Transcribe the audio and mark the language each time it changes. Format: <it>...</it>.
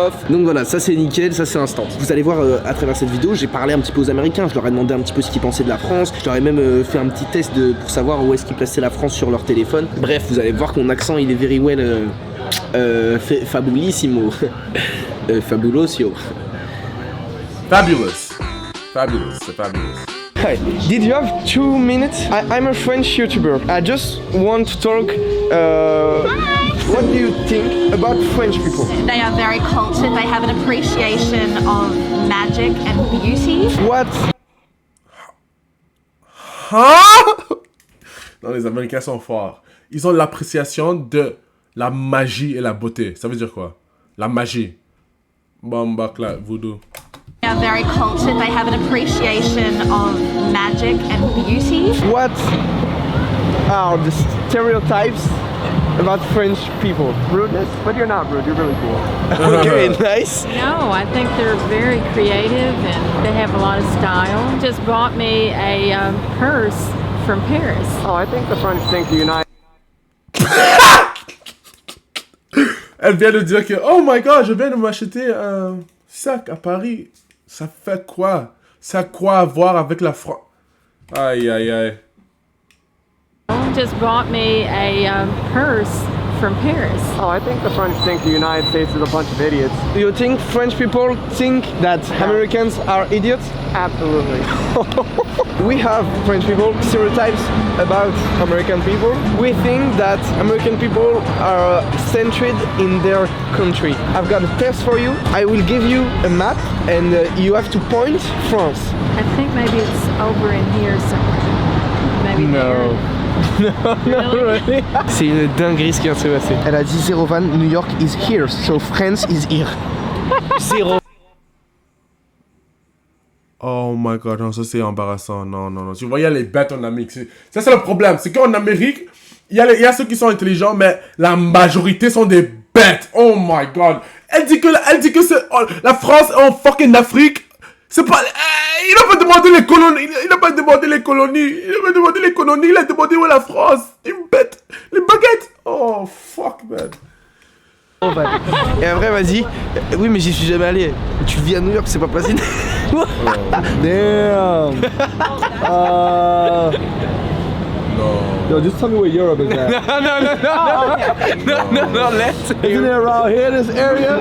<fr>Donc voilà, ça c'est nickel, ça c'est instant. Vous allez voir à travers cette vidéo, j'ai parlé un petit peu aux Américains, je leur ai demandé un petit peu ce qu'ils pensaient de la France, je leur ai même fait un petit test pour savoir où est-ce qu'ils plaçaient la France sur leur téléphone. Bref, vous allez voir que mon accent il est</fr> <en>very well</en> <fr>fabulissimo. Fabulosio.</fr> <en>Fabulous, c'est fabulous. Hi, did you have 2 minutes? I'm a French YouTuber. I just want to talk. What do you think about French people? They are very cultured. They have an appreciation of magic and beauty. What? Hein?</en> <fr>Non, les Américains sont forts. Ils ont l'appréciation de la magie et la beauté. Ça veut dire quoi? La magie. Bomba, clap, voodoo.</fr> <en>They are very cultured. They have an appreciation of magic and beauty. What are the stereotypes about French people? Rudeness? But you're not rude, you're really cool. Okay, nice. No, I think they're very creative and they have a lot of style. Just bought me a purse from Paris. Oh, I think the French think the United</en> <fr>Elle vient de dire que,</fr> <en>oh my god,</en> <fr>je viens de m'acheter un sac à Paris. Ça fait quoi? Ça a quoi à voir avec la France? Aïe, aïe, aïe.</fr> <en>Just bought me a purse from Paris. Oh, I think the French think the United States is a bunch of idiots. Do you think French people think that Americans are idiots? Absolutely. We have French people stereotypes about American people. We think that American people are centered in their country. I've got a test for you. I will give you a map and you have to point France. I think maybe it's over in here somewhere. Maybe No. Really?</en> <fr>C'est une dinguerie ce qui vient de se passer. Elle a dit zéro van,</fr> <en>New York is here, so France is here.</en> <fr>Zéro.</fr> <en>Oh my god,</en> <fr>non, ça c'est embarrassant. Non. Tu vois, il y a les bêtes en Amérique. Ça c'est le problème. C'est qu'en Amérique, il y a ceux qui sont intelligents, mais la majorité sont des bêtes.</fr> <en>Oh my god.</en> <fr>Elle dit que la France est en fucking Afrique. C'est pas... il n'a pas demandé les colonies. Il n'a pas demandé les colonies. Il a demandé où est la France. Une bête. Les baguettes.</fr> <en>Oh, fuck, man.</en> <fr>Et après, vas-y. Oui, mais j'y suis jamais allé. Tu vis à New York, c'est pas facile.</fr> <en>Damn. No, just tell me where Europe is at. No, let's. Isn't it around here, this area?</en>